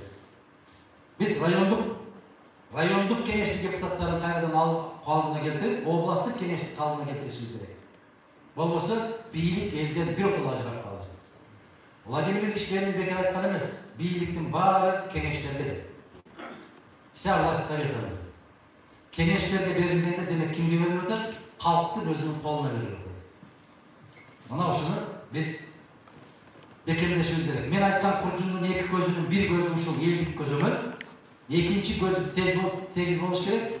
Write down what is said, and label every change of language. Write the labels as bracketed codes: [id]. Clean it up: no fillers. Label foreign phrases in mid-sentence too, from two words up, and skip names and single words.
[ky] Биз райондук кеңештин депутаттарын кайрадан калыбына келтирип, областтык кеңештин калыбына келтиришибиз керек. Болбосо бийлик элден биротоло ажырап калат. Владимир Ильич Ленин бекер айткан эмес, бийликтин баары кеңештерде. [ru] Вся власть советования. [ky] Кеңештерге берилгенде демек кимге берилип атат? Калктын өзүнүн колуна берилип атат. Мына ушуну биз бекемдешибиз керек. Мен айткан куржундун 2 көзүнүн бир көзү ушул элдик көзөмөл, экинчи көзү тегиз болуш керек.